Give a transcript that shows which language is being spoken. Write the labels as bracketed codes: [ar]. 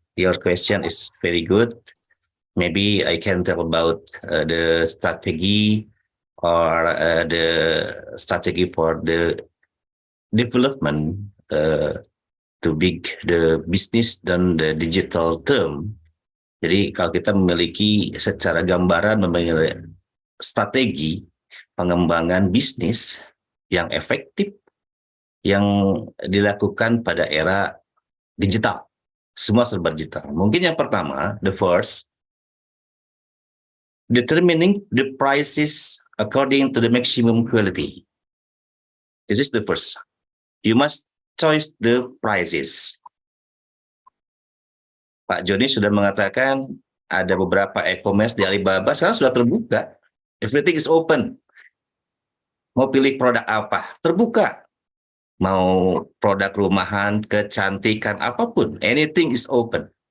[en] Your question is very good. Maybe I can tell about the strategy or the strategy for the development to big the business dan the digital term. [id] Jadi kalau kita memiliki secara gambaran memiliki strategi pengembangan bisnis yang efektif yang dilakukan pada era digital, semua serba digital. Mungkin yang pertama, [en] the first, determining the prices according to the maximum quality. This is the first. You must choose the prices. [id] Pak Joni sudah mengatakan ada beberapa e-commerce di Alibaba sekarang sudah terbuka. [en] Everything is open. [id] Mau pilih produk apa? Terbuka. Mau produk rumahan, kecantikan, apapun. [en] Anything is open.